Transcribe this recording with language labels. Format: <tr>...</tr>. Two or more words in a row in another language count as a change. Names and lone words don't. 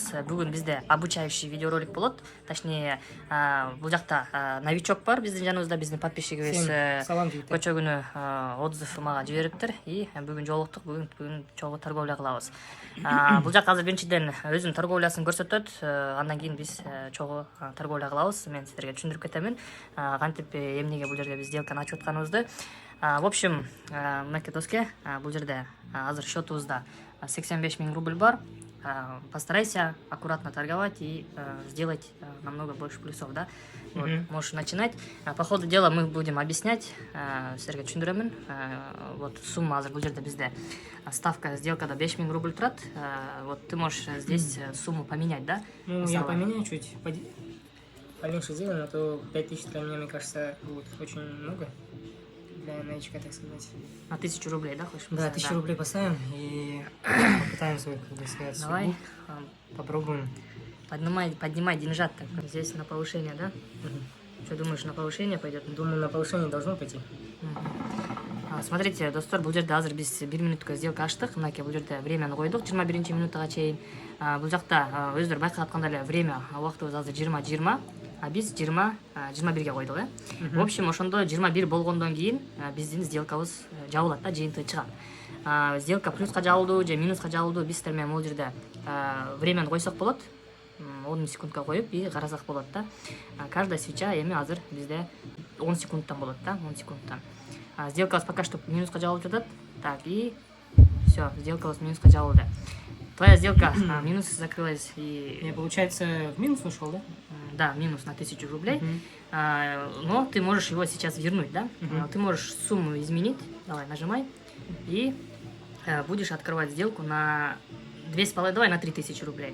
<ky>Бүгүн бизде</ky> <ru>обучающий видеоролик</ru> <ky>болот. Точнее, бул жакта новичок бар биздин жаныбызда, биздин подписчигибиз көчө күнү отзыв мага жибериптир. И бүгүн жолуктук, бүгүн чогуу торговля кылабыз. Бул жак азыр биринчиден өзүнүн торговлясын көрсөтөт. Андан кийин биз чогуу торговля кылабыз. Мен сиздерге түшүндүрүп кетемин. Кантип эмнеге бул жерде биз сделканы ачып атканыбызды.</ky> <ru>В общем,</ru> <ky>мынакей доске, бул жерде азыр счетубузда 85 000 рубль бар.</ky> <ru>Постарайся аккуратно торговать и сделать намного больше плюсов, да? Вот, можешь начинать. По ходу дела мы будем объяснять.</ru> <ky>Сіздерге түшүндүрөмүн.</ky> <ru>Вот сумма</ru> <ky>азыр бул жерде bizde ставка сделкада 5 000 рубль турат.</ky> <ru>Вот ты можешь здесь сумму поменять, да? Ну, я поменяю чуть, поменьше сделаем, а то 5000 для меня, мне кажется, будет очень много. Для новичка, так сказать. На 1000 рублей, да, хочешь? Да, 1000 рублей поставим и попытаемся, как бы сказать, Давай. Попробуем. Поднимай деньжат. Здесь на повышение, да? Что думаешь, на повышение пойдет? Думаю, на повышение должно пойти. Смотрите,</ru> <ky>достор, бул жерде азыр биз 1 минутка сделка ачтык. Мынакей бул жерде времяны койдук 21 минутага чейин. Бул жакта өздөрү байкап аткандай эле время убактыбыз азыр 20:20, а биз 21ге койдук, э?</ky> <ru>В общем,</ru> <ky>ошондо 21 болгондон кийин биздин сделкабыз жабылат да, жыйынтыгы чыгат. Сделка плюска жабылду же минуска жабылду, биз сиздер менен бул жерде времяны койсок болот. 10 секундка коюп и карасак болот да.</ky> <ru>Каждая свеча</ru> <ky>эми азыр бизде 10 секундтан болот да, 10 секундтан. Сделка пока что минуска жабылып жатат.</ky> <ru>Так, и все,</ru> <ky>сделка минуска жабылды.</ky> <ru>Твоя сделка минус закрылась и... И получается, в минус ушел, да? Да, минус на 1000 рублей. Но ты можешь его сейчас вернуть, да? Ты можешь сумму изменить. Давай, нажимай. И будешь открывать сделку на 2,5, давай на 3000 рублей.</ru>